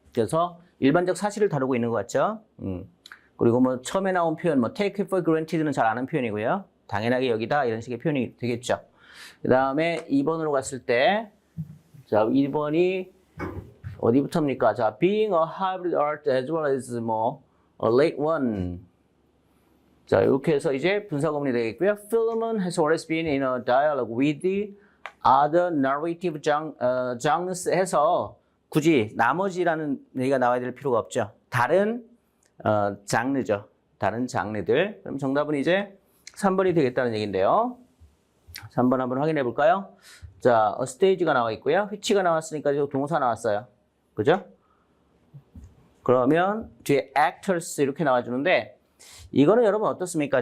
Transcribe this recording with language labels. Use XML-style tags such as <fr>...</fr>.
<ko>그래서 일반적 사실을 다루고 있는 것 같죠. 그리고 뭐 처음에 나온 표현, 뭐</ko> <en>take it for granted</en> <ko>는 잘 아는 표현이고요. 당연하게 여기다 이런 식의 표현이 되겠죠. 그 다음에 2번으로 갔을 때, 자, 2번이 어디부터입니까? 자,</ko> <en>being a hybrid art as well as</en> <ko>뭐</ko> <en>a late one.</en> <ko>자, 이렇게 해서 이제 분사구문이 되겠고요.</ko> <en>Philemon has always been in a dialogue with the other narrative genres</en> <ko>해서 굳이 나머지라는 얘기가 나와야 될 필요가 없죠. 다른 장르죠. 다른 장르들. 그럼 정답은 이제 3번이 되겠다는 얘기인데요. 3번 한번 확인해 볼까요? 자, a stage가 나와 있고요. which가 나왔으니까 지금 동사 나왔어요. 그죠? 그러면 뒤에 actors 이렇게 나와주는데, 이거는 여러분 어떻습니까?</ko>